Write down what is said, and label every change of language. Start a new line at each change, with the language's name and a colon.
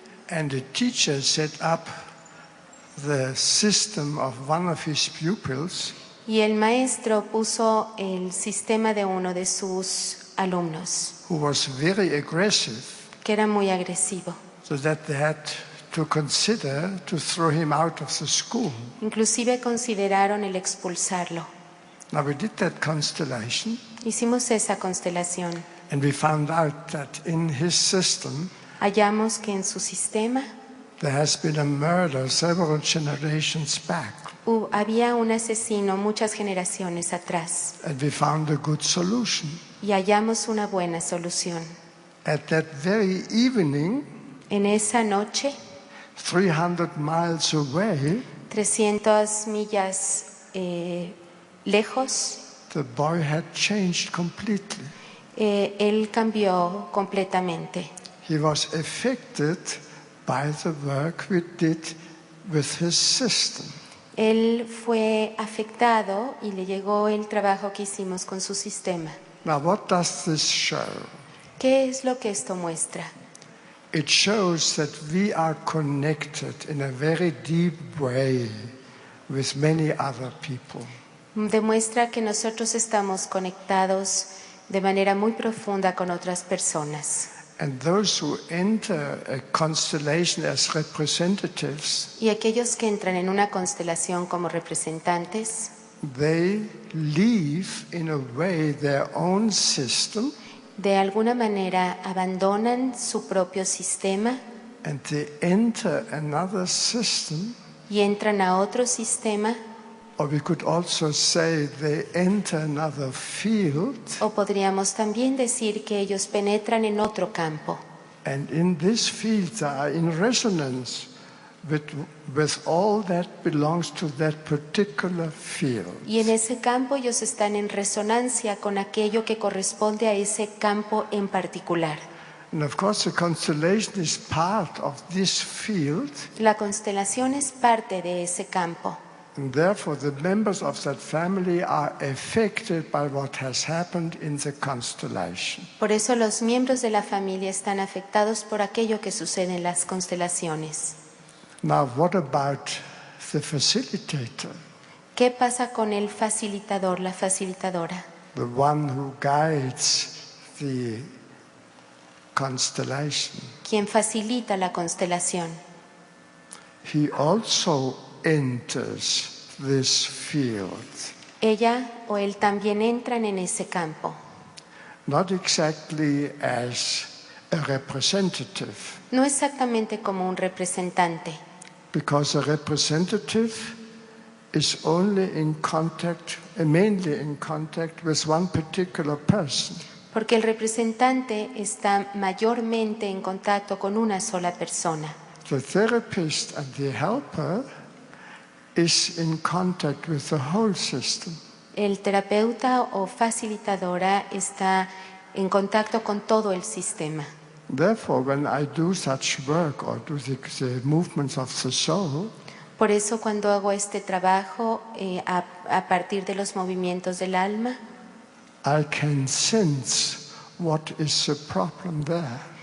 English: And the teacher set up the system of one of his pupils,
Spanish: y el maestro puso el sistema de uno de sus alumnos,
English: who was very aggressive,
Spanish: que era muy agresivo.
English: so that they had to consider to throw him out of the school.
Spanish: Inclusive consideraron el expulsarlo.
English: Now we did that constellation,
Spanish: Hicimos esa constelación.
English: and we found out that in his system
Spanish: Hallamos que en su sistema
English: there has been a murder several generations back,
Spanish: había un asesino muchas generaciones atrás
English: and we found a good solution.
Spanish: y hallamos una buena solución.
English: At that very evening,
Spanish: En esa noche,
English: 300 miles away,
Spanish: 300 millas lejos,
English: the boy had changed completely.
Spanish: él cambió completamente.
English: He was affected by the work we did with his system.
Spanish: Él fue afectado y le llegó el trabajo que hicimos con su sistema.
English: Now, what does this show?
Spanish: ¿Qué es lo que esto muestra?
English: It shows that we are connected in a very deep way with many other people.
Spanish: Demuestra que nosotros estamos conectados de manera muy profunda con otras personas.
English: And those who enter a constellation as representatives,
Spanish: Y aquellos que entran en una constelación como representantes,
English: they leave in a way their own system,
Spanish: de alguna manera abandonan su propio sistema
English: and they enter another system,
Spanish: y entran a otro sistema,
English: or we could also say they enter another field,
Spanish: o podríamos también decir que ellos penetran en otro campo.
English: and in this field they are in resonance with all that belongs to that particular field.
Spanish: Y en ese campo ellos están en resonancia con aquello que corresponde a ese campo en particular.
English: And of course the constellation is part of this field,
Spanish: La constelación es parte de ese campo.
English: and therefore the members of that family are affected by what has happened in the constellation.
Spanish: Por eso los miembros de la familia están afectados por aquello que sucede en las constelaciones.
English: Now, what about the facilitator,
Spanish: ¿Qué pasa con el facilitador, la facilitadora?
English: the one who guides the constellation?
Spanish: Quien facilita la constelación.
English: He also enters this field.
Spanish: Ella o él también entran en ese campo.
English: Not exactly as a representative,
Spanish: No exactamente como un representante,
English: because a representative is only in contact, mainly in contact with one particular person.
Spanish: porque el representante está mayormente en contacto con una sola persona.
English: The therapist and the helper is in contact with the whole system.
Spanish: El terapeuta o facilitadora está en contacto con todo el sistema.
English: Therefore, when I do such work or do the movements of the soul,
Spanish: Por eso cuando hago este trabajo a partir de los movimientos del alma,
English: I can sense what is the problem there.